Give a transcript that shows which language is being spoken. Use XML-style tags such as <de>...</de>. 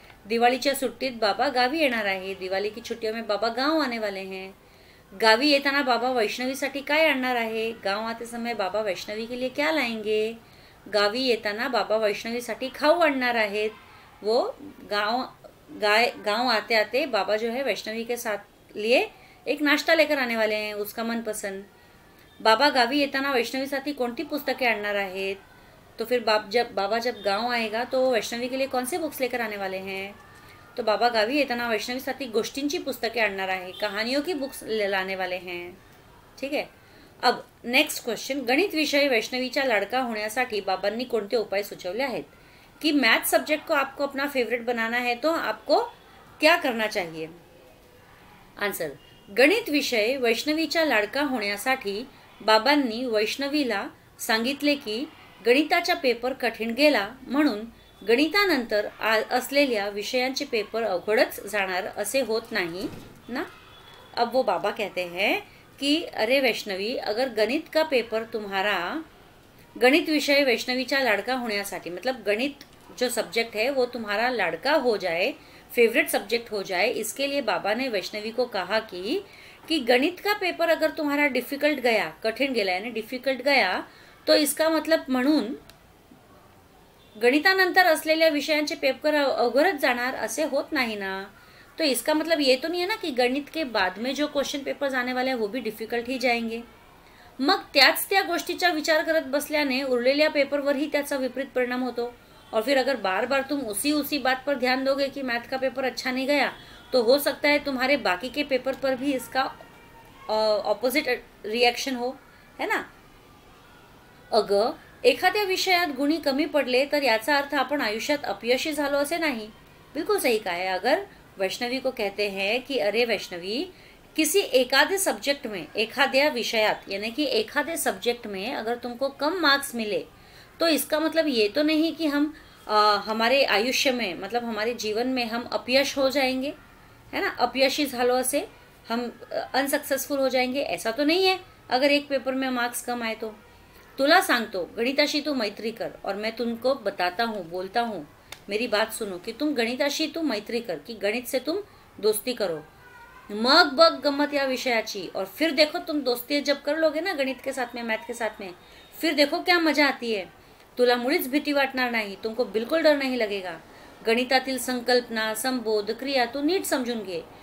<mr>दिवाळीच्या सुट्टीत बाबा गावी येणार आहे.</mr> <hi>दिवाळी की छुट्टियों में बाबा गांव आने वाले हैं.</hi> <mr>गावी येताना बाबा वैष्णवीसाठी काय आणणार आहे.</mr> <hi>गांव आते समय बाबा वैष्णवी के लिए क्या लाएंगे.</hi> <mr>गावी येताना बाबा वैष्णवीसाठी खाऊ आणणार आहेत.</mr> <hi>वो गांव आते आते बाबा जो है वैष्णवी के साथ लिए एक नाश्ता लेकर आने वाले हैं, उसका मनपसंद.</hi> <mr>बाबा गावी येताना वैष्णवीसाठी कोणती पुस्तके आणणार आहेत.</mr> <hi>तो फिर बाबा जब गांव आएगा तो वैष्णवी के लिए कौन से बुक्स लेकर आने वाले हैं.</hi> <mr>तो बाबा गावी येताना वैष्णवीसाठी गोष्टींची पुस्तके आणणार आहे,</mr> <hi>कहानियों की बुक्स लाने वाले हैं. ठीक है. अब नेक्स्ट क्वेश्चन,</hi> <mr>गणित विषय वैष्णवीचा लाडका होण्यासाठी बाबांनी कोणते उपाय सुचवले आहेत.</mr> <hi>कि मैथ सब्जेक्ट को आपको अपना फेवरेट बनाना है तो आपको क्या करना चाहिए.</hi> <mr>आंसर, गणित विषय वैष्णवीचा लाडका होण्यासाठी बाबांनी वैष्णवीला सांगितले की गणिताचा पेपर कठीण गेला म्हणून गणितानंतर असलेल्या विषयांचे पेपर अवघडच जाणार असे होत नाही ना.</mr> <hi>अब वो बाबा कहते हैं कि अरे वैष्णवी, अगर गणित का पेपर तुम्हारा,</hi> <mr>गणित विषय वैष्णवीचा लाडका होण्यासाठी</mr> <hi>मतलब गणित जो सब्जेक्ट है वो तुम्हारा लाडका हो जाए, फेवरेट सब्जेक्ट हो जाए, इसके लिए बाबा ने वैष्णवी को कहा कि गणित का पेपर अगर तुम्हारा डिफिकल्ट गया,</hi> <mr>कठीण गेला</mr> <hi>यानी डिफिकल्ट गया, तो इसका मतलब</hi> <mr>म्हणून गणितानंतर असलेल्या विषयांचे पेपर अवघडच जाणार असे होत नाही ना.</mr> <hi>तो इसका मतलब ये तो नहीं है ना कि गणित के बाद में जो क्वेश्चन पेपर्स आने वाले हैं वो भी डिफिकल्ट ही जाएंगे.</hi> <mr>मग त्या गोष्टीचा विचार करत बसल्याने उरलेल्या पेपरवरही त्याचा विपरीत परिणाम होतो.</mr> <hi>और फिर अगर बार बार तुम उसी बात पर ध्यान दोगे कि मैथ का पेपर अच्छा नहीं गया, तो हो सकता है तुम्हारे बाकी के पेपर पर भी इसका ऑपोजिट रिएक्शन हो, है ना.</hi> <mr>अगं, एखाद्या विषयात गुणी कमी पडले तर याचा अर्थ आपण आयुष्यात अपयशी झालो असे नाही.</mr> <hi>बिल्कुल सही कहा है. अगर वैष्णवी को कहते हैं कि अरे वैष्णवी, किसी एकाधे सब्जेक्ट में,</hi> <mr>एखाद्या विषयात</mr> <hi>यानी कि एखादे सब्जेक्ट में अगर तुमको कम मार्क्स मिले तो इसका मतलब ये तो नहीं कि हम हमारे आयुष्य में मतलब हमारे जीवन में हम अपयश हो जाएंगे, है ना.</hi> <mr>अपयशी झालो असे</mr> <hi>हम अनसक्सेसफुल हो जाएंगे, ऐसा तो नहीं है. अगर एक पेपर में मार्क्स कम आए तो</hi> <mr>तुला सांगतो, गणिताशी तू मैत्री कर.</mr> <hi>और मैं तुमको बताता हूँ, बोलता हूँ, मेरी बात सुनो कि तुम</hi> <mr>गणिताशी तू मैत्री कर,</mr> <hi>कि गणित से तुम दोस्ती करो.</hi> <mr>मग बग गम्मत या विषयाची.</mr> <hi>और फिर देखो तुम दोस्ती जब कर लोगे ना गणित के साथ में, मैथ के साथ में, फिर देखो क्या मजा आती है.</hi> <mr>तुला मुळीच भीती वाटणार नाही,</mr> <hi>तुमको बिल्कुल डर नहीं लगेगा.</hi> <mr>गणितातील संकल्पना, संबोध, क्रिया तू नीट समझून घे.</mr>